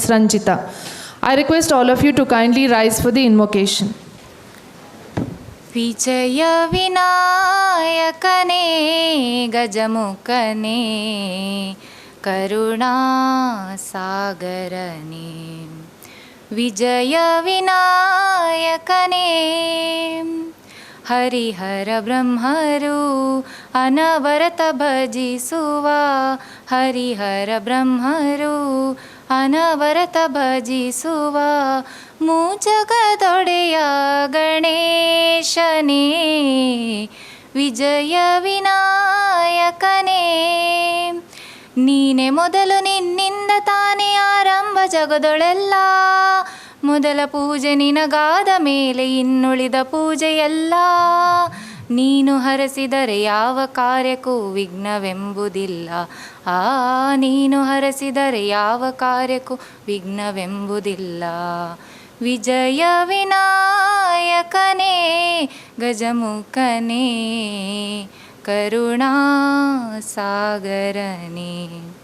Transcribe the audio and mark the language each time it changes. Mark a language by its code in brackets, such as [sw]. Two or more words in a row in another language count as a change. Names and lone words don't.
[en] Ranjita. I request all of you to kindly rise for the invocation. [kn] ವಿಚಯ ವಿನಾಯಕನೇ ಗಜಮುಖನೇ ಕರುಣಾ ಸಾಗರನೇ ವಿಜಯ ವಿನಾಯಕನೇ ಹರಿಹರ ಬ್ರಹ್ಮರು ಅನವರತ ಭಜಿಸುವ ಹರಿಹರ ಬ್ರಹ್ಮರು ಅನವರತ ಭಜಿಸುವ ಮುಜಗದೋದಯ ಗಣೇಶನೇ ವಿಜಯ ವಿನಾಯಕನೇ ನೀನೆ ಮೊದಲು ನಿನ್ನಿಂದ ತಾನೇ ಆರಂಭ ಜಗದೊಳೆಲ್ಲ ಮೊದಲ ಪೂಜೆ ನಿನಗಾದ ಮೇಲೆ ಇನ್ನುಳಿದ ಪೂಜೆಯಲ್ಲ ನೀನು ಹರಸಿದರೆ ಯಾವ ಕಾರ್ಯಕ್ಕೂ ವಿಘ್ನವೆಂಬುದಿಲ್ಲ ನೀನು ಹರಸಿದರೆ ಯಾವ ಕಾರ್ಯಕ್ಕೂ ವಿಘ್ನವೆಂಬುದಿಲ್ಲ ವಿಜಯ ವಿನಾಯಕನೇ ಗಜಮುಖನೇ ಕರುಣಾ ಸಾಗರನೇ.